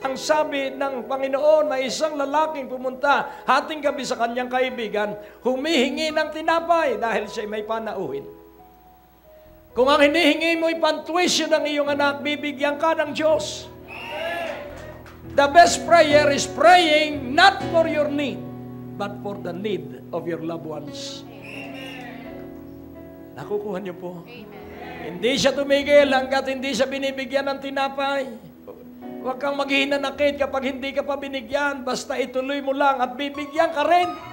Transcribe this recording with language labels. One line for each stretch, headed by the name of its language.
Filipino: Ang sabi ng Panginoon, may isang lalaking pumunta hating gabi sa kanyang kaibigan, humihingi ng tinapay dahil siya may panauhin. Kung ang hinihingi mo ipantuition ng iyong anak, bibigyan ka ng Diyos.
English: The best prayer is praying not for your need, but for the need of your loved ones.
Filipino: Nakukuha niyo po? Amen. Hindi siya tumigil hanggat hindi siya binibigyan ng tinapay. Huwag kang maghihinanakit kapag hindi ka pa binigyan. Basta ituloy mo lang at bibigyan ka rin.